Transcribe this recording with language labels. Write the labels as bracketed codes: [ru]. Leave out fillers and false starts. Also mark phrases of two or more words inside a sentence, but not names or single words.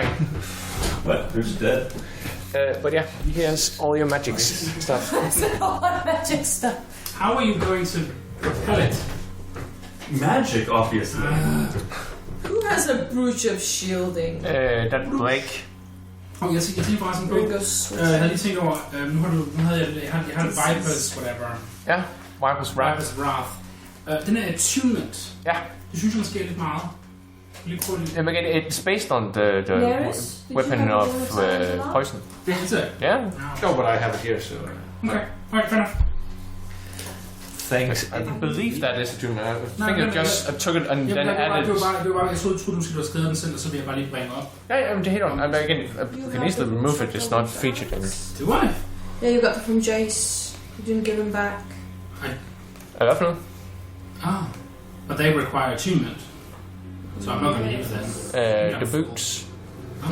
[en] What? Who's dead? But yeah, here's all your magic stuff. All that magic stuff. How are you going to repel it? Magic, obviously. Who has a brooch of shielding? That Blake. [da] Jeg tænker forresten på, [en] Ringo Switch. [da] jeg havde lige tænkt over, nu havde jeg havde Vipers, whatever. Ja, Viper's Wrath. Vipers Wrath. Den er attunement. Ja. Det synes jeg måske er lidt meget. Lige prøve det. [en] Again, it's based on the Naeris? Did you weapon have of a bonus on that? poison. Is it? Yeah. No, but I have it here, so... Okay. Alright, fair enough. Thanks. I believe that is a tune. I think no, I just took it and [da] Jamen, [en] then added. [da] det var bare, jeg troede, du måske havde skrevet den selv, og så vil jeg bare lige bringe op. [en] Yeah, I'm hit on. Again, you can easily remove it. It's not featured in. Do I? Yeah, you got it from Jace. You didn't give him back. I love them. Ah. But they require attunement. So I'm not going to use them. The boots. Okay.